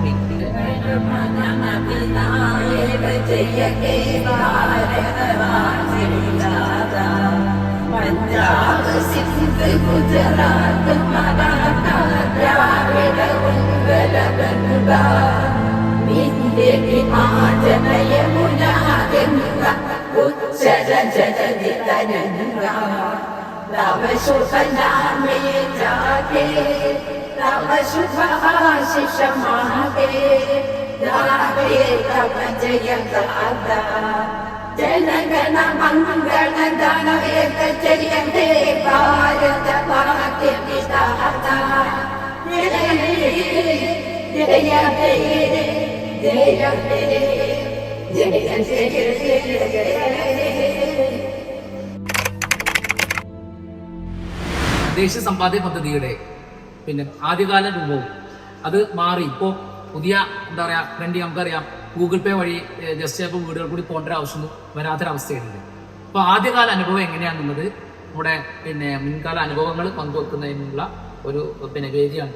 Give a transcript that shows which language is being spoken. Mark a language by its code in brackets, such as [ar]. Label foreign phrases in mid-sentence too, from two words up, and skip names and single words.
[bn] പഞ്ചാബ് സിന്ധ് ഗുജറാത്ത് മറാഠ ദ്രാവിഡ ഉത്കല ഗംഗ വിന്ധ്യ ഹിമാചല യമുന গঙ্গা উচ্ছল জলধি তরঙ্গ তব শুভ নামে জাগে তব শুভ আশিস মাগে গাহে তব জয় গাথা জন গণ মঙ্গল দায়ক জয় হে ভারত ভাগ্য বিধাতা জয় জয় জয় জয় জয় [ml] ദേശീയ സമ്പാദ്യ പദ്ധതിയുടെ പിന്നെ ആദ്യകാല രൂപവും അത് മാറി ഇപ്പോൾ പുതിയ എന്താ പറയുക ട്രെൻഡ് നമുക്കറിയാം. ഗൂഗിൾ പേ വഴി ജസ്റ്റ് ഇപ്പോൾ വീടുകൾ കൂടി പോകേണ്ട ഒരു ആവശ്യം വരാത്തൊരവസ്ഥയുണ്ട്. അപ്പോൾ ആദ്യകാല അനുഭവം എങ്ങനെയാണെന്നുള്ളത് നമ്മുടെ പിന്നെ മുൻകാല അനുഭവങ്ങൾ പങ്കുവെക്കുന്നതിനുള്ള ഒരു പിന്നെ വേദിയാണ്.